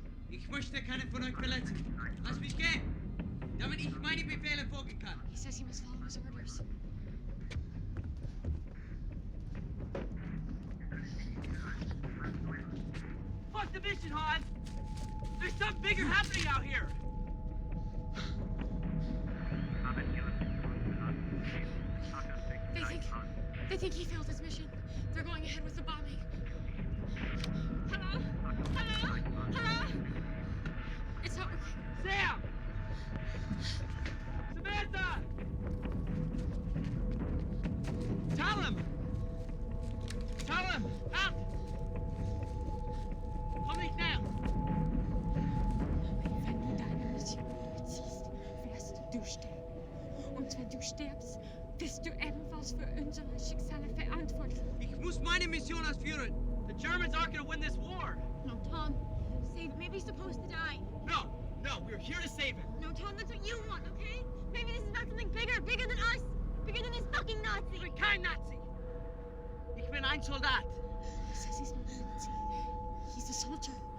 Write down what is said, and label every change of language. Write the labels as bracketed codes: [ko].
[de] Ich möchte keinen von euch verletzen. Lass mich gehen, damit ich meine Befehle folgen kann. [en] He says he must follow his orders. Fuck the mission, Hans! There's something bigger happening out here! They think he failed his mission. They're going ahead with the bombing. Hello? Hello? Hello? It's not working. Sam! Samantha! Tell him! Tell him! Out! [de] Komm nicht näher! Wenn du deine Mission durchziehst, wirst du sterben. Und wenn du stirbst, bist du ebenfalls für unsere Schicksale verantwortlich. Ich muss meine Mission ausführen! [en] The Germans aren't gonna win this war! No, Tom. Save, maybe he's supposed to die. No! No, we're here to save him! No, Tom, that's what you want, okay? Maybe this is about something bigger, bigger than us. Bigger than this fucking Nazi. [de] Ich bin kein Nazi! Ich bin ein Soldat! [en] He says he's not a Nazi. He's a soldier.